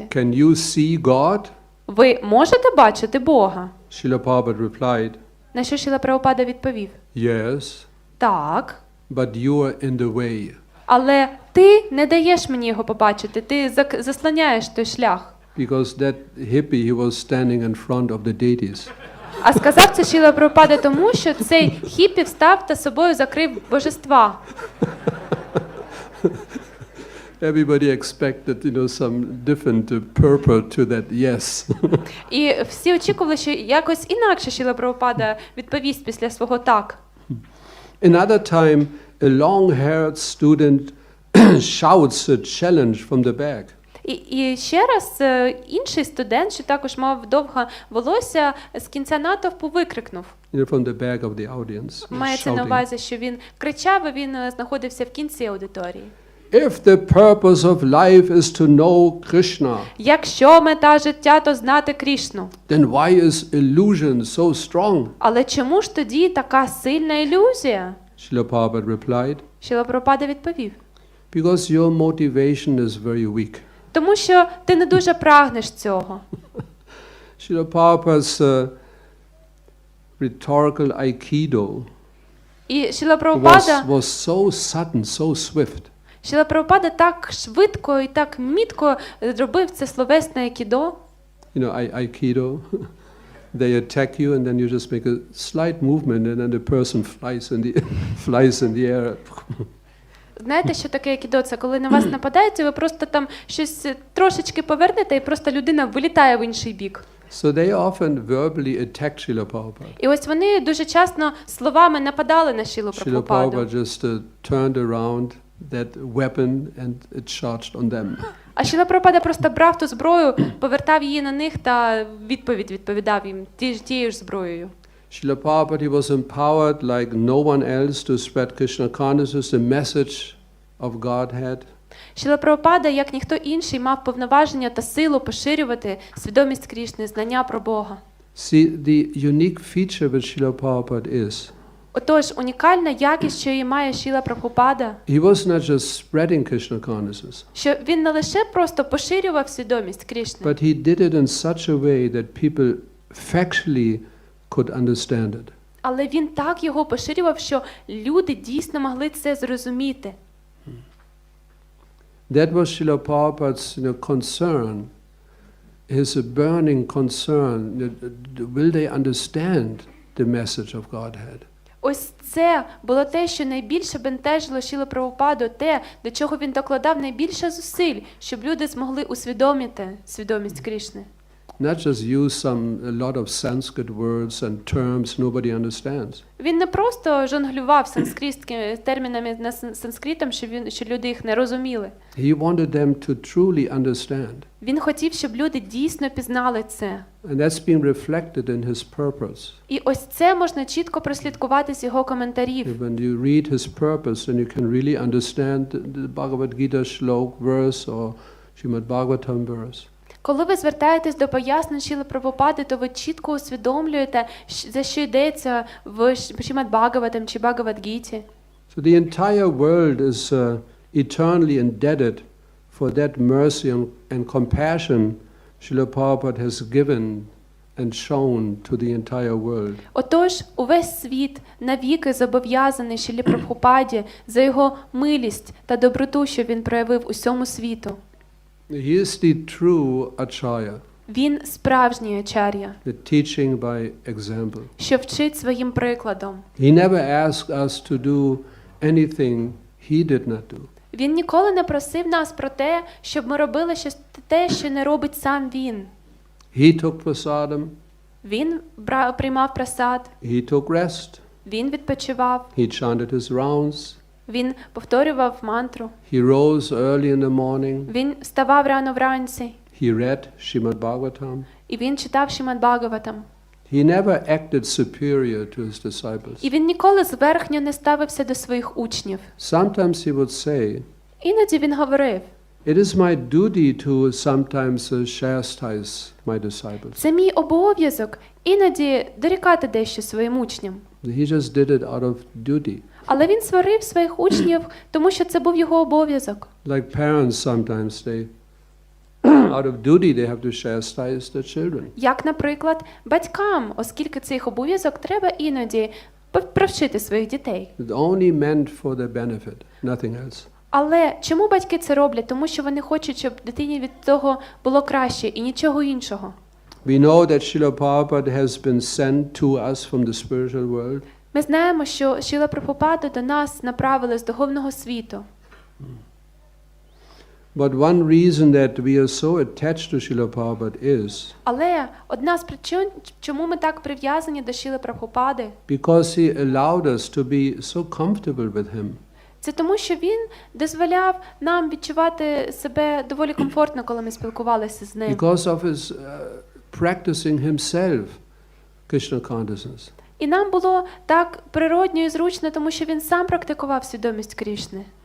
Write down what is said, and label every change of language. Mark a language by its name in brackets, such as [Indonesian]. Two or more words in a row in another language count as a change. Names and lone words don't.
[English] Can you see God? [Ukrainian] Ви можете бачити Бога? [English] Srila Prabhupada replied. [Ukrainian] На що Шрила Прабхупада відповів? [English] Yes. [Ukrainian] Так. [English] But you are in the way. [Ukrainian] Але ти не даєш мені його побачити, ти заслоняєш той шлях. [English] Because that hippie, he was standing in front of the deities. [Ukrainian] А сказав це Шрила Прабхупада тому, що цей хіппі встав та собою закрив божества. [English] Everybody expected, some different purport to that yes. [Ukrainian] І всі очікували, що якось інакше Шрила Прабхупада відповість після свого так. [English] Another time, a long-haired student shouts a challenge from the back. [Ukrainian] І ще раз інший студент, що також мав довге волосся, з кінця натовпу викрикнув. [English] From the back of the audience. [Ukrainian] Мається на увазі, що він кричав, і він знаходився в кінці аудиторії. [English] If the purpose of life is to know Krishna, [Ukrainian] якщо мета життя, то знати Кришну. [English] Then why is illusion so strong? [Ukrainian] Але чому ж тоді така сильна ілюзія? [English] Srila Prabhupada replied. [Ukrainian] Шрила Прабхупада відповів. [English] Because your motivation is very weak. [Ukrainian] Тому що ти не дуже прагнеш цього. [English] Srila Prabhupada's rhetorical aikido [Ukrainian] І Шрила Прабхупада [English] was so sudden, so swift. [Ukrainian] Шрила Прабхупада так швидко і так мітко зробив це словесне айкідо. [English] Aikido, they attack you and then you just make a slight movement and then the person flies in the air. [Ukrainian] Знаєте, що таке айкідо? Це коли на вас нападають, і ви просто там щось трошечки повернете, і просто людина вилітає в інший бік. [English] So they often verbally attack Srila Prabhupada. [Ukrainian] І ось вони дуже часто словами нападали на Шрилу Srila Прабхупаду. [English] Prabhupada just turned around that weapon and it charged on them. [Ukrainian] А Шрила Прабхупада просто брав ту зброю, повертав її на них та відповідав їм тією ж зброєю. [English] Srila Prabhupada, he was empowered like no one else to spread Krishna consciousness, the message of Godhead. [Ukrainian] Шрила Прабхупада, як ніхто інший, мав повноваження та силу поширювати свідомість Кришни, знання про Бога. [English] See, the unique feature with Srila Prabhupada is [Ukrainian] Отож, унікальна якість, що її має Шрила Прабхупада, [English] he was not just spreading Krishna consciousness, [Ukrainian] що він не лише просто поширював свідомість Кришни, [English] but he did it in such a way that people factually could understand it. [Ukrainian] але він так його поширював, що люди дійсно могли це зрозуміти. [English] That was Srila Prabhupada's concern, his burning concern. Will they understand the message of Godhead? [Ukrainian] Ось це було те, що найбільше бентежило Шрилу Прабхупаду, те, до чого він докладав найбільше зусиль, щоб люди змогли усвідомити свідомість Кришни. [English] Not just use a lot of Sanskrit words and terms nobody understands. [Ukrainian] Він не просто жонглював санскритськими термінами на санскритом, що люди їх не розуміли. [English] He wanted them to truly understand. [Ukrainian] Він хотів, щоб люди дійсно пізнали це. [English] And that's been reflected in his purpose. [Ukrainian] І ось це можна чітко прослідкувати з його коментарів. [English] When you read his purpose, then you can really understand the Bhagavad Gita shlok verse or Srimad Bhagavatam verse. [Ukrainian] Коли ви звертаєтесь до пояснень Шрили Прабхупади, то ви чітко усвідомлюєте, за що йдеться в Шримад Бхагаватам чи Бхагавад-гіті. [English] So the entire world is eternally indebted for that mercy and compassion Srila Prabhupada has given and shown to the entire world. [Ukrainian] Отож, увесь світ навіки зобов'язаний Шрилі Прабхупаді за його милість та доброту, що він проявив усьому світу. [English] He is the true acharya, [Ukrainian] Він справжній ачар'я, [English] the teaching by example. [Ukrainian] що вчить своїм прикладом. [English] He never asked us to do anything he did not do. [Ukrainian] Він ніколи не просив нас про те, щоб ми робили щось те, що не робить сам він. [English] He took prasadam, [Ukrainian] Він приймав прасад, [English] he took rest, [Ukrainian] він відпочивав, [English] he chanted his rounds, [Ukrainian] він повторював мантру, [English] he rose early in the morning, [Ukrainian] він вставав рано вранці, [English] he read Srimad Bhagavatam. [Ukrainian] і він читав Шримад Бхагаватам. [English] He never acted superior to his disciples. [Ukrainian] І він ніколи зверхньо не ставився до своїх учнів. [English] Sometimes he would say, [Ukrainian] Іноді він говорив: [English] it is my duty to sometimes chastise my disciples. [Ukrainian] це мій обов'язок іноді дорікати дещо своїм учням. [English] He just did it out of duty. [Ukrainian] Але він сварив своїх учнів, тому що це був його обов'язок. [English] Like parents sometimes they out of duty they have to chastise their children. [Ukrainian] Як, наприклад, батькам, оскільки це їх обов'язок, треба іноді провчити своїх дітей. [English] It's only meant for their benefit, nothing else. [Ukrainian] Але чому батьки це роблять? Тому що вони хочуть, щоб дитині від того було краще і нічого іншого. [English] We know that Srila Prabhupada has been sent to us from the spiritual world. [Ukrainian] Ми знаємо, що Шрила Прабхупаду до нас направили з духовного світу. [English] But one reason that we are so attached to Srila Prabhupada is [Ukrainian] Але одна з причин, чому ми так прив'язані до Шрили Прабхупади, [English] because he allowed us to be so comfortable with him. [Ukrainian] це тому, що він дозволяв нам відчувати себе доволі комфортно, коли ми спілкувалися з ним. [English] Because of his practicing himself Krishna consciousness. [Ukrainian] І нам було так природньо і зручно, тому що він сам практикував свідомість Кришни.